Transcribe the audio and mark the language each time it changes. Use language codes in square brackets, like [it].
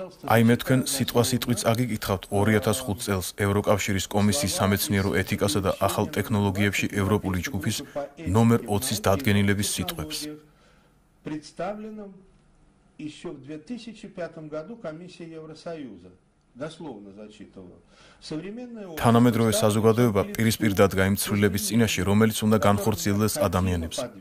[ka] აი მე თქვენ სიტყვასიტყვით აგიკითხავთ 2005 წელს ევროკავშირის კომისიის სამეცნიერო ეთიკასა და ახალ ტექნოლოგიებში ევროპული ჯგუფის ნომერ 20-ის დადგენილების სიტყვებს. [ru] представленным еще в 2005 году комиссией Евросоюза. Дословно зачитываю. [ka] თანამედროვე საზოგადოება პირისპირ დადგა იმ ცვლილების წინაშე, რომელიც უნდა განხორციელდეს ადამიანებს.